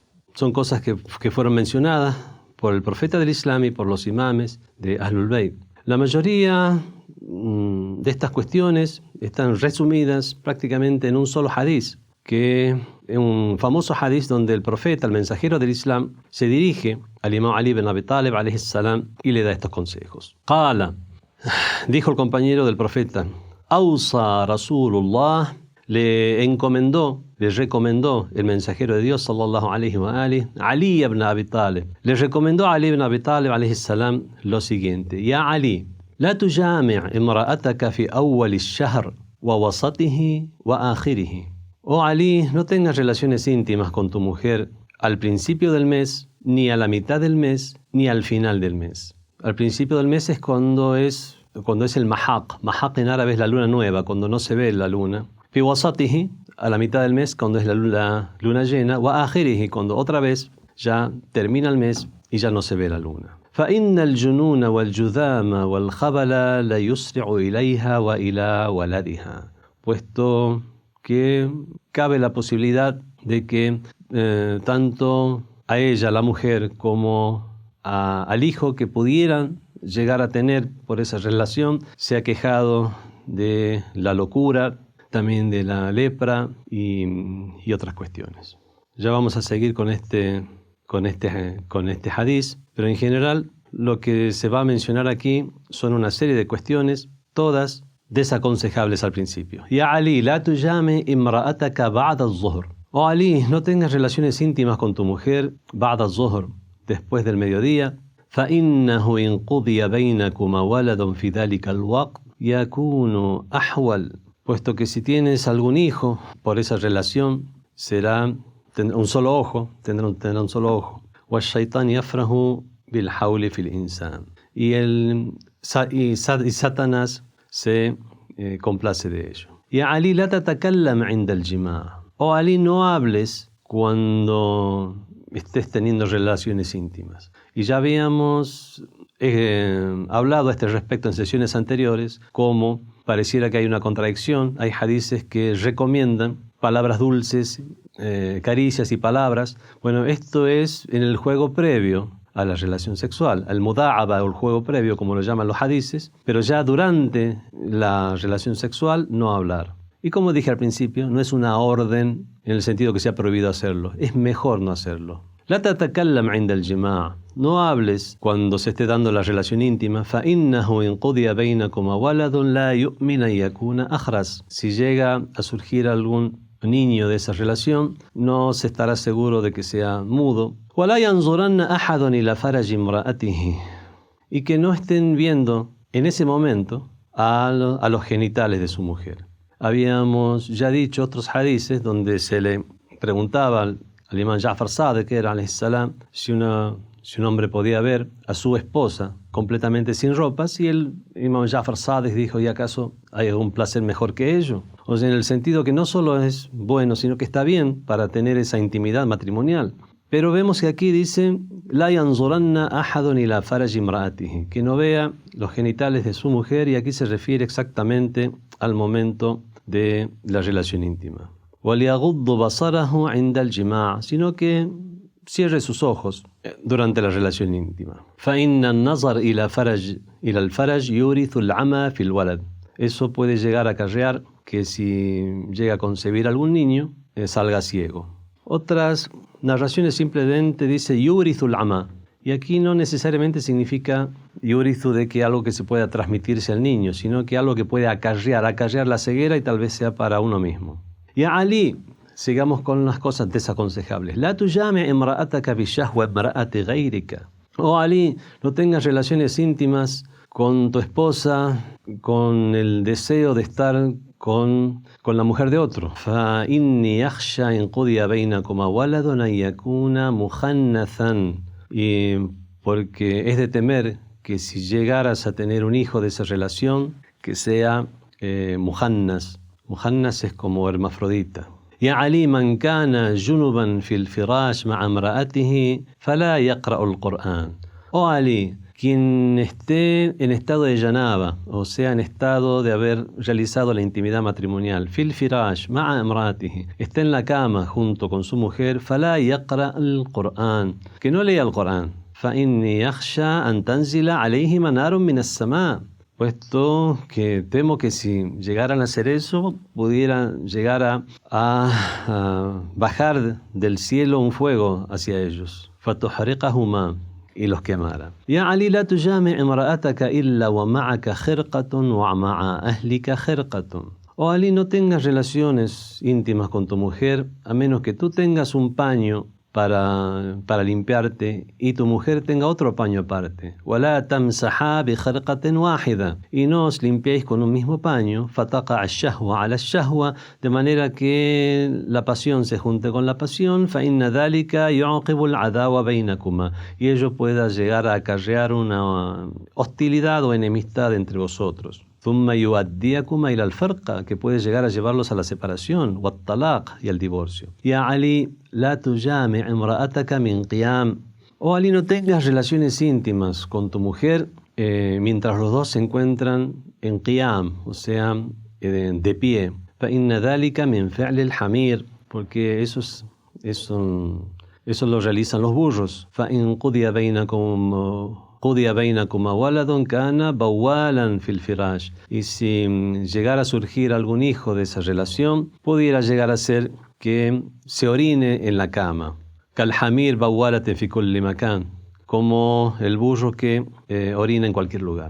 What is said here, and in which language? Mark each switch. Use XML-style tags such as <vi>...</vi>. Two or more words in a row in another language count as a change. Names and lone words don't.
<es>Son cosas que fueron mencionadas por el profeta del Islam y por los imames de Ahlul Bayt. La mayoría de estas cuestiones están resumidas prácticamente en un solo hadith, que es un famoso hadith donde el profeta, el mensajero del Islam, se dirige al imam Ali ibn Abi Talib</es> <ar>عليه السلام</ar> <es>y le da estos consejos. Qala, dijo el compañero del profeta,</es> <ar>أوصى رسول الله,</ar> <es>le encomendó le recomendó el mensajero de Dios,</es> <ar>صلى الله عليه وآله، علي بن أبي طالب.</ar> <es>Le recomendó a Ali ibn Abi Talib,</es> <ar>عليه السلام,</ar> <es>lo siguiente.</es> <ar>يا علي، لا تجامع امرأتك في أول الشهر ووسطه وآخره.</ar> <es>Oh Ali, no tengas relaciones íntimas con tu mujer al principio del mes, ni a la mitad del mes, ni al final del mes. Al principio del mes es cuando es el mahaq. Mahaq en árabe es la luna nueva, cuando no se ve la luna.</es> <ar>في وسطه,</ar> <es>a la mitad del mes, cuando es la luna llena.</es> <ar>وآخره,</ar> <es>cuando otra vez ya termina el mes y ya no se ve la luna.</es> <ar>فإن الجنون والجذام والخبل لا يسرع إليها وإلى ولدها.</ar> <es>Puesto que cabe la posibilidad de que tanto a ella, la mujer, como al hijo que pudieran llegar a tener por esa relación, se ha quejado de la locura, también de la lepra y otras cuestiones. Ya vamos a seguir con este hadiz, pero en general lo que se va a mencionar aquí son una serie de cuestiones, todas desaconsejables al principio.</es> <ar>يا علي، لا تجامع امرأتك بعد الظهر.</ar> <es>Oh Ali, no tengas relaciones íntimas con tu mujer</es> <ar>بعد الظهر,</ar> <es>después del mediodía.</es> <ar>فإنه إن قضي بينكما ولد في ذلك الوقت يكون أحول.</ar> <es>Puesto que si tienes algún hijo por esa relación, tendrá un solo ojo.</es> <ar>والشيطان يفرح بالحول في الإنسان.</ar> <es>Y Satanás se complace de ello.</es> <ar>يا علي، لا تتكلم عند الجماع'. Oh Ali,</ar> <es>no hables cuando estés teniendo relaciones íntimas. Y ya habíamos hablado a este respecto en sesiones anteriores, como pareciera que hay una contradicción. Hay hadices que recomiendan palabras dulces, caricias y palabras. Bueno, esto es en el juego previo a la relación sexual,</es> <ar>المداعبة</ar> <es>o el juego previo, como lo llaman los hadices, pero ya durante la relación sexual no hablar. Y como dije al principio, no es una orden en el sentido que se ha prohibido hacerlo, es mejor no hacerlo.</es> <ar>لا تتكلم عند الجماع'.</ar> <es>No hables cuando se esté dando la relación íntima.</es> <ar>فَإِنَّهُ إِنْ قُضِيَ بَيْنَكُمَا وَلَدٌ لَا يُؤْمِنَ يَكُونَ أَخْرَسَ.</ar> <es>Si llega a surgir algún niño de esa relación, no se estará seguro de que sea mudo.</es> <ar>وَلَا يَنْظُرَنَّ أَحَدٌ إِلَى فَرَجِ امْرَأَتِهِ.</ar> <es>Y que no estén viendo en ese momento a los genitales de su mujer. Habíamos ya dicho otros hadices donde se le preguntaba al imam Ja'far Sadiq, que era</es> <ar>عليه السلام,</ar> <es>si un hombre podía ver a su esposa completamente sin ropas, y el imam Ja'far Sadiq dijo, ¿y acaso hay algún placer mejor que ello? O sea, en el sentido que no solo es bueno, sino que está bien para tener esa intimidad matrimonial. Pero vemos que aquí dice,</es> <ar>لا ينظرن أحد إلى فرج امرأته,</ar> <es>que no vea los genitales de su mujer, y aquí se refiere exactamente al momento de la relación íntima.</es> <ar>وَلْيَغُضُّ بَصَرَهُ عِنْدَ الْجِمَاعِ,</ar> <es>sino que cierre sus ojos durante la relación íntima.</es> <ar>فَإِنَّ النَّظَرَ إِلَى الْفَرَجِ يُورِثُ الْعَمَى فِي الْوَلَدِ.</ar> <es>Eso puede llegar a acarrear que si llega a concebir algún niño, salga ciego. Otras narraciones simplemente dice</es> <ar>يورث العمى,</ar> <es>y aquí no necesariamente significa yurithu de que algo que se pueda transmitirse al niño, sino que algo que puede acarrear la ceguera, y tal vez sea para uno mismo. Ya Ali, sigamos con las cosas desaconsejables.</es> <ar>لا تجامع امرأتك بشهوة امرأة غيرك.</ar> <es>Oh Ali, no tengas relaciones íntimas con tu esposa con el deseo de estar con la mujer de otro.</es> <ar>فَإِنِّي يَخْشَى إِنْ قُضِيَ بَيْنَكُمَا وَلَدٌ أَنْ يَكُونَ مُخَنَّثًا.</ar> <es>Y porque es de temer que si llegaras a tener un hijo de esa relación, que sea muhannas. Muhannas es como hermafrodita.</es> <ar>يا علي من كان جنبا في الفراش مع امرأته فلا يقرأ القرآن.</ar> <es>Oh Ali, quien esté en estado de janaba, o sea, en estado de haber realizado la intimidad matrimonial,</es> <ar>في الفراش مع امرأته,</ar> <es>está en la cama junto con su mujer,</es> <ar>فلا يقرأ القرآن,</ar> <es>que no lea el Qur'an,</es> <ar>فإني يخشى أن تنزل عليهما نار من السماء',</ar> <es>puesto que temo que si llegaran a hacer eso, pudiera llegar a bajar del cielo un fuego hacia ellos, fatuhriqahuma, y los quemara.</es> <ar>يا علي، لا تجامع امرأتك إلا ومعك خرقة ومع أهلك خرقة.</ar> <es>Oh Ali, no tengas relaciones íntimas con tu mujer a menos que tú tengas un paño para limpiarte y tu mujer tenga otro paño aparte.</es> <ar>وَلَا تَمْسَحَا بِخَرْقَةٍ وَاحِدَةٍ.</ar> <es>Y no os limpiéis con un mismo paño,</es> <ar>فَتَقَعَ الشَّهْوَ عَلَى الشَّهْوَ,</ar> <es>de manera que la pasión se junte con la pasión,</es> <ar>فَإِنَّ ذَلِكَ يُعْقِبُ الْعَدَاوَ بَيْنَكُمَا,</ar> <es>y ello pueda llegar a acarrear una hostilidad o enemistad entre vosotros.</es> <ar>ثم يؤديكما إلى الفرقة,</ar> <es>que puede llegar a llevarlos a la separación, والطلاق, y al divorcio.</es> <ar>يا علي, لا تجامع امرأتك من قيام.</ar> <es>Oh Ali, no tengas relaciones íntimas con tu mujer mientras los dos se encuentran en qiyam, o sea, de pie.</es> <ar>فإن ذلك من فعل الحمير,</ar> <es>porque eso lo realizan los burros.</es> <ar>فإن قضي بينكما ولد كان بوالا في الفراش.</ar> <es>Y si llegara a surgir algún hijo de esa relación, pudiera llegar a ser que se orine en la cama.</es> <ar>كالحمير بوالة في كل مكان,</ar> <es>como el burro que orina en cualquier lugar.</es>